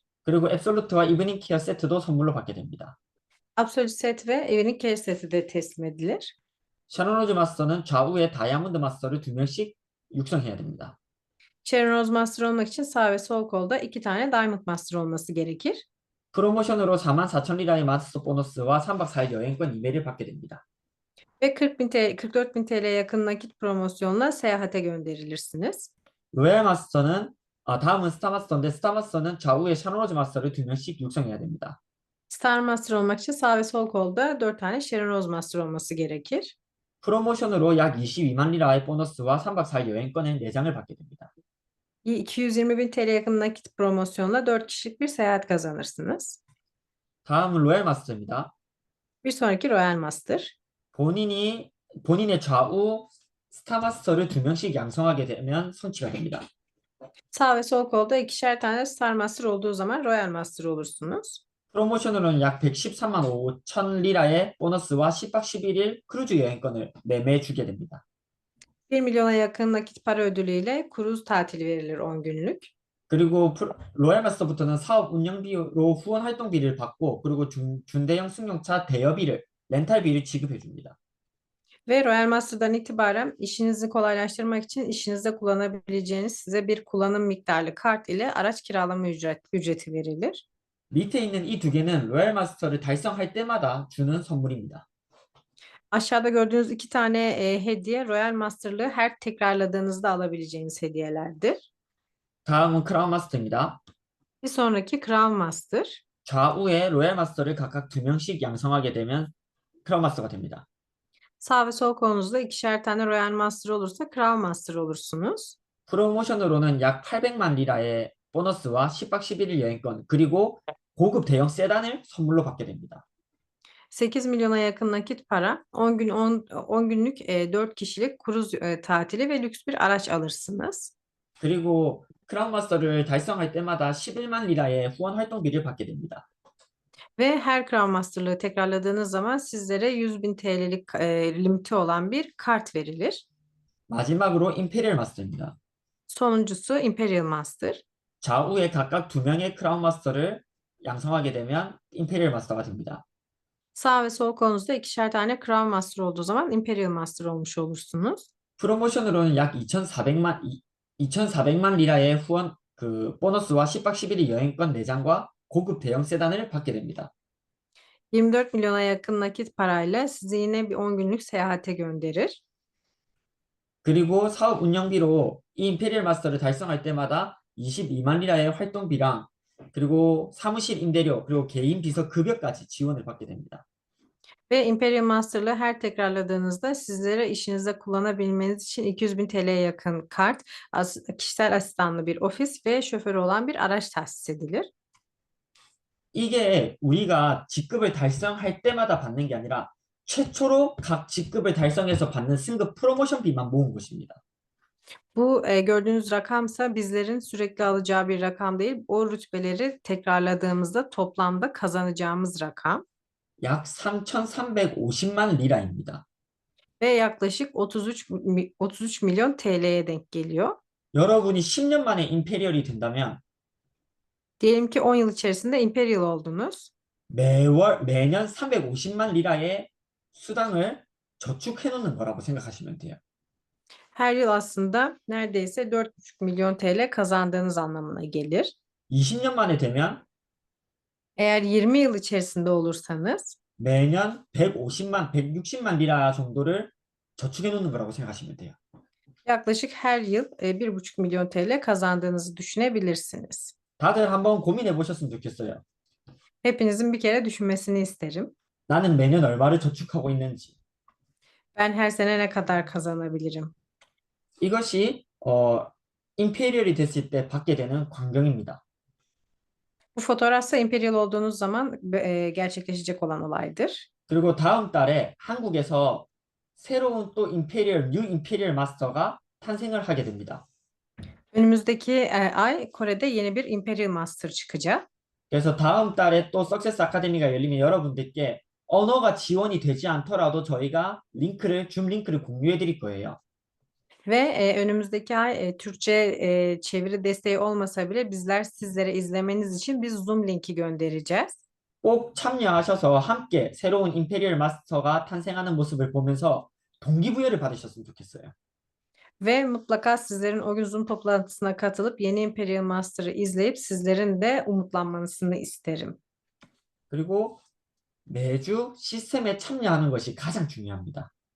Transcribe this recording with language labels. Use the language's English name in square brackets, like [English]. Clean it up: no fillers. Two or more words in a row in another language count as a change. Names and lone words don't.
[Korean] 그리고 앱솔루트와 이브닝 케어 세트도 선물로 받게 됩니다. [Turkish] Absolute Set ve Evening Care seti de teslim edilir. [Korean] 샤론 로즈 마스터는 좌우에 다이아몬드 마스터를 2명씩 육성해야 됩니다. [Turkish] Sharon Rose Master olmak için sağ ve sol kolda 2 tane Diamond Master olması gerekir. [Korean] 프로모션으로 44,000리라의 마스터 보너스와 3박 4일 여행권 2매를 받게 됩니다. [Turkish] Ve 44 bin TL'ye yakın nakit promosyonla seyahate gönderilirsiniz. [Korean] 로얄 마스터는 다음은 스타 마스터인데 스타 마스터는 좌우에 샤론 로즈 마스터를 2명씩 육성해야 됩니다. [Turkish] Star Master olmak için sağ ve sol kolda 4 tane Sharon Rose Master olması gerekir. [Korean] 프로모션으로 약 22만 리라의 보너스와 3박 4일 여행권의 4장을 받게 됩니다. [Turkish] 220 bin TL yakın nakit promosyonla 4 kişilik bir seyahat kazanırsınız. [Korean] 다음은 로얄 마스터입니다. [Turkish] Bir sonraki Royal Master. [Korean] 본인의 좌우 스타 마스터를 2명씩 양성하게 되면 성취가 됩니다. [Turkish] Sağ ve sol kolda ikişer tane Star Master olduğu zaman Royal Master olursunuz. [Korean] 프로모션으로는 약 113만 5천 리라의 보너스와 10박 11일 크루즈 여행권을 매매 주게 됩니다. [Turkish] 1 milyona yakın nakit para ödülüyle kruz tatili verilir 10 günlük. [Korean] 그리고 로얄 마스터부터는 사업 운영비로 후원 활동비를 받고 그리고 준대형 승용차 대여비를 렌탈비를 지급해 줍니다. [Turkish] Ve Royal Master'dan itibaren işinizi kolaylaştırmak için işinizde kullanabileceğiniz size bir kullanım miktarlı kart ile araç kiralama ücreti verilir. [Korean] 밑에 있는 이 두 개는 로얄 마스터를 달성할 때마다 주는 선물입니다. [Turkish] Aşağıda gördüğünüz 2 tane hediye Royal Master'lığı her tekrarladığınızda alabileceğiniz hediyelerdir. [Korean] 다음은 크라운 마스터입니다. [Turkish] Bir sonraki Crown Master. [Korean] 좌우에 로얄 마스터를 각각 2명씩 양성하게 되면 크라운 마스터가 됩니다. [Turkish] Sağ ve sol kolunuzda ikişer tane Royal Master olursa Crown Master olursunuz. [Korean] 프로모션으로는 약 800만 리라의 보너스와 10박 11일 여행권 그리고 고급 대형 세단을 선물로 받게 됩니다. [Turkish] 8 milyona yakın nakit para, 10 günlük 4 kişilik kruz tatili ve lüks bir araç alırsınız. [Korean] 그리고 크라운 마스터를 달성할 때마다 11만 리라의 후원 활동비를 받게 됩니다. [Turkish] Ve her Crown Master'lığı tekrarladığınız zaman sizlere 100 bin TL'lik limiti olan bir kart verilir. [Korean] 마지막으로 임페리얼 마스터입니다. [Turkish] Sonuncusu Imperial Master. [Korean] 좌우에 각각 2명의 크라운 마스터를 양성하게 되면 임페리얼 마스터가 됩니다. [Turkish] Sağ ve sol kolunuzda ikişer tane Crown Master olduğu zaman Imperial Master olmuş olursunuz. [Korean] 프로모션으로는 약 2,400만 리라의 후원 보너스와 10박 11일 여행권 4장과 고급 대형 세단을 받게 됩니다. [Turkish] 24 milyona yakın nakit parayla sizi yine bir 10 günlük seyahate gönderir. [Korean] 그리고 사업 운영비로 이 임페리얼 마스터를 달성할 때마다 22만 리라의 활동비랑 그리고 사무실 임대료 그리고 개인 비서 급여까지 지원을 받게 됩니다. [Turkish] Ve Imperial Master'lı her tekrarladığınızda sizlere işinizde kullanabilmeniz için 200 bin TL'ye yakın kart, kişisel asistanlı bir ofis ve şoförü olan bir araç tahsis edilir. [Korean] 이게 우리가 직급을 달성할 때마다 받는 게 아니라 최초로 각 직급을 달성해서 받는 승급 프로모션비만 모은 것입니다. [Turkish] Bu gördüğünüz rakamsa bizlerin sürekli alacağı bir rakam değil. O rütbeleri tekrarladığımızda toplamda kazanacağımız rakam [Korean] 약 3,350만 리라입니다. [Turkish] ve yaklaşık 33 milyon TL'ye denk geliyor. [Korean] 여러분이 10년 만에 임페리얼이 된다면 [Turkish] Diyelim ki 10 yıl içerisinde Imperial oldunuz. [Korean] 매년 350만 리라의 수당을 저축해 놓는 거라고 생각하시면 돼요. [Turkish] Her yıl aslında neredeyse 4,5 milyon TL kazandığınız anlamına gelir. [Korean] 20년 만에 되면 [Turkish] Eğer 20 yıl içerisinde olursanız [Korean] 매년 150만, 160만 리라 정도를 저축해 놓는 거라고 생각하시면 돼요. [Turkish] yaklaşık her yıl 1,5 milyon TL kazandığınızı düşünebilirsiniz. [Korean] 다들 한번 고민해 보셨으면 좋겠어요. [Turkish] Hepinizin bir kere düşünmesini isterim. [Korean] 나는 매년 얼마를 저축하고 있는지. [Turkish] Ben her sene ne kadar kazanabilirim? [Korean] 이것이 임페리얼이 됐을 때 받게 되는 광경입니다. [Turkish] Bu fotoğrafsa Imperial olduğunuz zaman gerçekleşecek olan olaydır. [Korean] 그리고 다음 달에 한국에서 새로운 또 뉴 임페리얼 마스터가 탄생을 하게 됩니다. [Turkish] Önümüzdeki ay Kore'de yeni bir Imperial Master çıkacak. [Korean] 그래서 다음 달에 또 석세스 아카데미가 열리면 여러분들께 언어가 지원이 되지 않더라도 저희가 줌 링크를 공유해 드릴 거예요. [Turkish] Ve önümüzdeki ay Türkçe çeviri desteği olmasa bile bizler sizlere izlemeniz için bir Zoom linki göndereceğiz. [Korean] 꼭 참여하셔서 함께 새로운 임페리얼 마스터가 탄생하는 모습을 보면서 동기부여를 받으셨으면 좋겠어요. [Turkish] Ve mutlaka sizlerin o gün Zoom toplantısına katılıp yeni Imperial Master'ı izleyip sizlerin de umutlanmasını isterim. [Korean] 그리고 매주 시스템에 참여하는 것이 가장 중요합니다.